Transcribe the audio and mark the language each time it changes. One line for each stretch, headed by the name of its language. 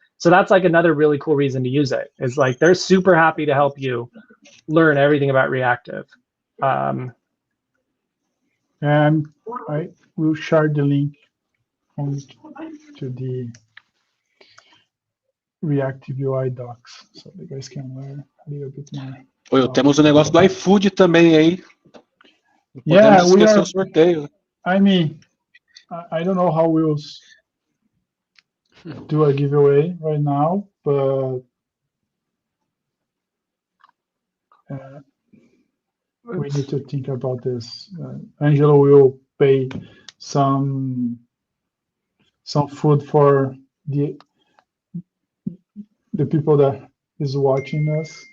English: So that's like another really cool reason to use it. Is like they're super happy to help you learn everything about reactive. And I will share the link to the reactive UI docs, so you guys can learn a little bit more.
Portuguese: Temos o negócio do iFood também aí. Podemos esquecer o sorteio.
English: I mean, I don't know how we'll do a giveaway right now, but we need to think about this. Angelo will pay some food for the people that is watching us.